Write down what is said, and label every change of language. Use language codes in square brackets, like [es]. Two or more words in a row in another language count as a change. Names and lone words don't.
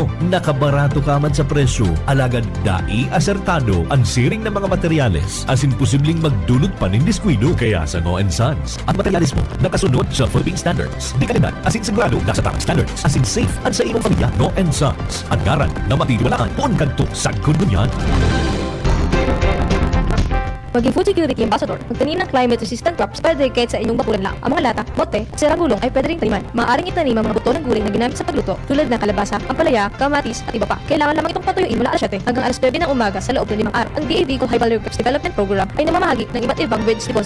[bik] Nakabarato ka man sa presyo, alagad dai asertado ang siring ng mga materyales asin posibleng magdulot pa nin diskwido. Kaya sa Ngo and Sons, ang materyales mo nakasunod sa Philippine Standards. Di kalidad asin sigurado nasa tamang standards asin safe at sa imong pamilya. Ngo and Sons, ang garan na matitiwalaan poon kadto sa kununyan. [en] Maging food security ambassador, [tl] magtanim ng [en] climate-resistant crops [tl] para kahit sa inyong bakuran lang. Ang mga lata, bote, at sirang gulong ay pwede ring taniman. Maaaring itanim ang mga buto ng gulay na ginamit sa pagluto tulad ng kalabasa, ampalaya, kamatis, at iba pa. Kailangan lamang itong patuyuin mula alas 7 hanggang alas 9 ng umaga sa loob ng 5 araw. Ang DAV Kung High Value Crops Development Program ay namamahagi ng iba't ibang [en] weeds policy.